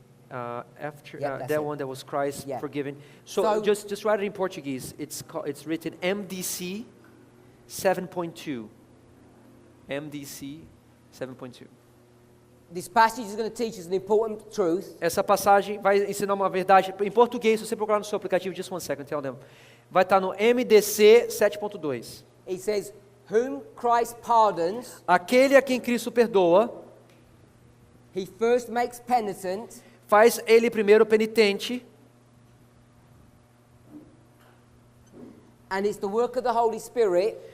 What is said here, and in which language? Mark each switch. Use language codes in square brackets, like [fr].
[en] After Yeah, that's that it. one that was Christ Yeah. forgiven. So, So- just write it in Portuguese. It's written MDC 7.2. [pt] MDC 7.2. [en] This passage is going to teach us an important truth. [pt] Essa passagem vai ensinar uma verdade em português. Se você procurar no seu aplicativo, [en] just one second, tell them. [pt] Vai estar no MDC 7.2. [en] It says, whom Christ pardons, [pt] Aquele a quem Cristo perdoa, [en] he first makes penitent, [pt] faz ele primeiro penitente, [en] and it's the work of the Holy Spirit